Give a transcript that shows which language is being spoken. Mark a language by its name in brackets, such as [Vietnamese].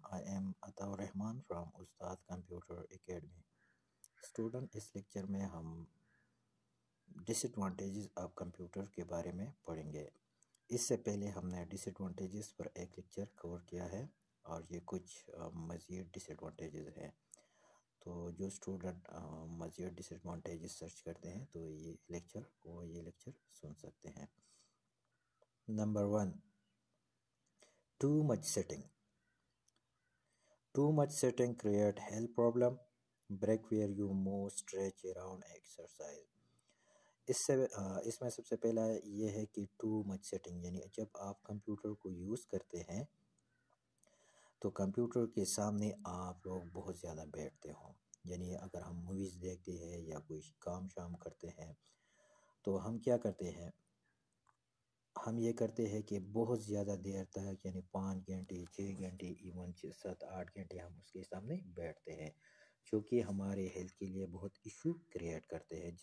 [English] I am Ataur Rahman from Ustad Computer Academy. [Hindi] Student इस lecture में हम disadvantages of computer के बारे में पढ़ेंगे। इससे पहले हमने डिसएडवांटेजेस पर एक लेक्चर कवर किया है और ये कुछ मज़ीद डिसएडवांटेजेस हैं। तो जो स्टूडेंट मज़ीद डिसएडवांटेजेस सर्च करते हैं तो ये लेक्चर सुन सकते हैं। Number 1, too much setting. [English] Too much setting create health problem, break where you move, stretch around exercise. [Hindi] इसमें सबसे पहला ये है कि टू मच सेटिंग यानी जब आप कंप्यूटर को यूज़ करते हैं तो कंप्यूटर के सामने आप लोग बहुत ज़्यादा बैठते हो। यानी अगर हम मूवीज़ देखते हैं या कोई काम शाम करते हैं तो हम क्या करते हैं, हम ये करते हैं कि बहुत ज़्यादा देर तक यानी 5 घंटे 6 घंटे इवन 7 8 घंटे हम उसके सामने बैठते हैं, जो कि हमारे हेल्थ के लिए बहुत इशू क्रिएट करते हैं।